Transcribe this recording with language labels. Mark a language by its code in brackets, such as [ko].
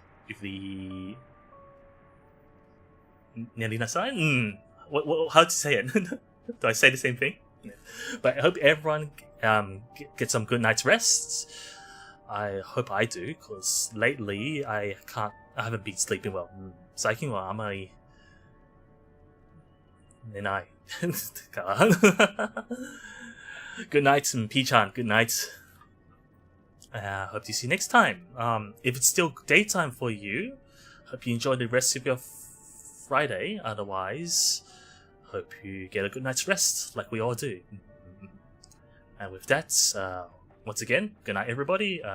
[en] Yukili Nelinasai? How to say it? Do I say the same thing? But I hope everyone gets some good night's rest. I hope I do, because lately I haven't been sleeping well. [ja] 最近はあまり寝ないから。 [en] Good night, P-chan. Good night. Hope to see you next time. If it's still daytime for you, hope you enjoy the rest of your Friday. Otherwise, hope you get a good night's rest, like we all do. And with that, once again, good night, everybody.